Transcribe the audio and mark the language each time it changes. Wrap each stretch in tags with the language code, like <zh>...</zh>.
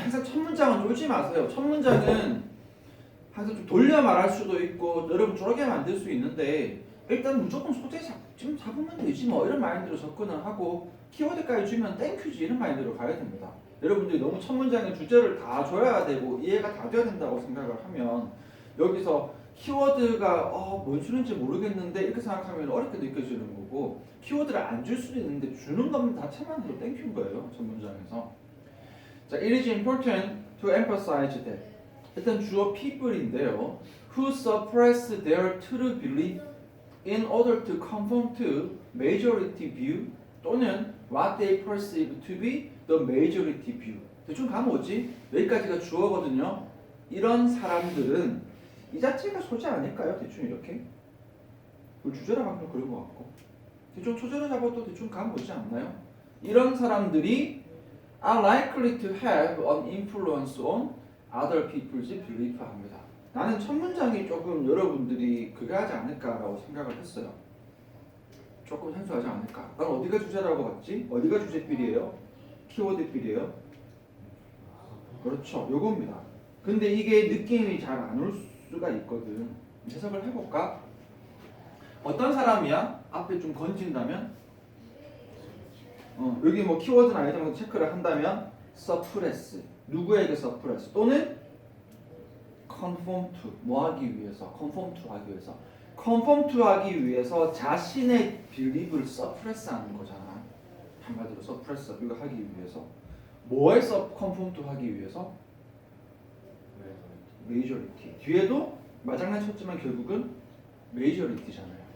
<ko>항상 첫 문장은 쫄지 마세요. 첫 문장은 항상 좀 돌려 말할 수도 있고 여러분 쪼르게 만들 수 있는데 일단 무조건 소재 좀 잡으면 되지 뭐 이런 마인드로 접근을 하고 키워드까지 주면 땡큐지 이런 마인드로 가야 됩니다. 여러분들이 너무 첫 문장의 주제를 다 줘야 되고 이해가 다 돼야 된다고 생각을 하면 여기서 키워드가 뭔 소리인지 모르겠는데 이렇게 생각하면 어렵게 느껴지는 거고 키워드를 안 줄 수도 있는데 주는 거면 다 차만 해도 땡큐인 거예요. 첫 문장에서.</ko> <en>자, it is important to emphasize that 일단 주어 people인데요. who suppress their true belief in order to conform to majority view 또는 what they perceive to be the majority view.</en> <ko>대충 가면 뭐지? 여기까지가 주어거든요. 이런 사람들은 이 자체가 소재 아닐까요? 대충 이렇게. 그 주제라 방금 그런 것 같고. 대충 초절을 잡아도 대충 가면 오지 않나요?</ko> <en>이런 사람들이 are likely to have an influence on other people's belief 합니다.</en> <ko>나는 첫 문장이 조금 여러분들이 그거 하지 않을까라고 생각을 했어요. 조금 생소하지 않을까? 난 어디가 주제라고 봤지? 어디가 주제필이에요? 키워드필이에요? 그렇죠. 요겁니다. 근데 이게 느낌이 잘 안 올 수가 있거든. 해석을 해볼까? 어떤 사람이야? 앞에 좀 건진다면? 여기 뭐 키워드나 아이템을 체크를 한다면 suppress. 누구에게 suppress?</ko> <en>또는 conform to.</en> <ko>뭐 하기 위해서? conform to 하기 위해서. conform to 하기 위해서 자신의 belief를 suppress 하는 거잖아. 한마디로 suppress 이거 하기 위해서. 뭐에 conform to 하기 위해서?</ko> <en>majority.</en> <ko>뒤에도 마장난 쳤지만 결국은 majority잖아요.</ko>